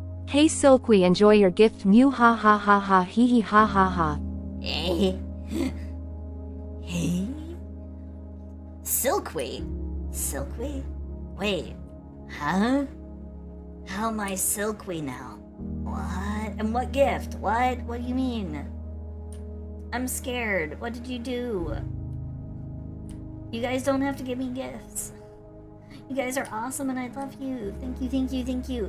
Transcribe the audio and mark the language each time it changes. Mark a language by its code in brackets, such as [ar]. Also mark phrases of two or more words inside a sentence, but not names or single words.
[en] Hey Silkweed, enjoy your gift. Mew ha ha ha ha hee hee ha ha ha. Hey. Hey. Silkweed? Silkweed? Wait. Huh? How am I Silkweed now? What? And what gift? What? What do you mean? I'm scared. What did you do? You guys don't have to give me gifts. You guys are awesome and I love you. Thank you, thank you, thank you.